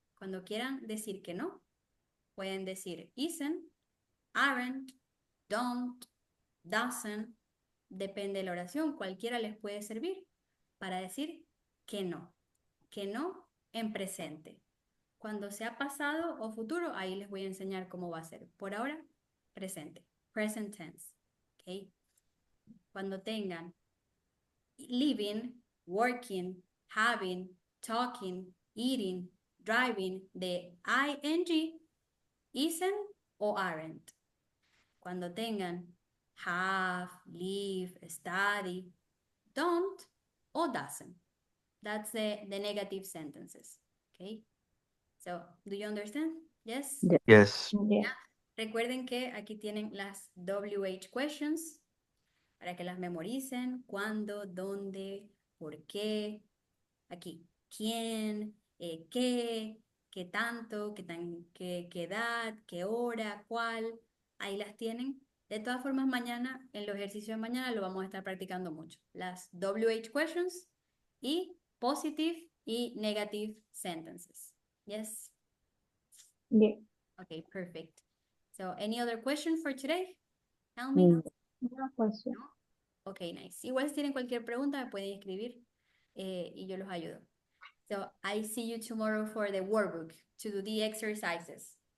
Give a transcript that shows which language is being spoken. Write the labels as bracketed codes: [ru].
[es] Cuando quieran decir que no, pueden decir isn't, aren't, don't, doesn't, depende de la oración, cualquiera les puede servir para decir que no en presente. Cuando sea pasado o futuro, ahí les voy a enseñar cómo va a ser. Por ahora, presente, present tense. ¿Okay? Cuando tengan living, working, having, talking, eating, driving, de ing, isn't o aren't. Cuando tengan have, live, study, don't o doesn't. [en] That's the negative sentences. Okay. So, do you understand? Yes? Yeah. Yes. Yeah. [es] Recuerden que aquí tienen las WH questions para que las memoricen. ¿Cuándo? ¿Dónde? ¿Por qué? Aquí. ¿Quién? ¿Qué? ¿Qué tanto? ¿Qué edad? ¿Qué hora? ¿Cuál? Ahí las tienen. De todas formas, mañana, en los ejercicios de mañana, lo vamos a estar practicando mucho. [en] Las WH questions y positive y negative sentences. Yes? Yeah. Okay, perfect. So, any other question for today? Tell me. Mm. No question. Ok, nice. [es] Igual si tienen cualquier pregunta me pueden escribir y yo los ayudo. [en] So, I see you tomorrow for the workbook to do the exercises.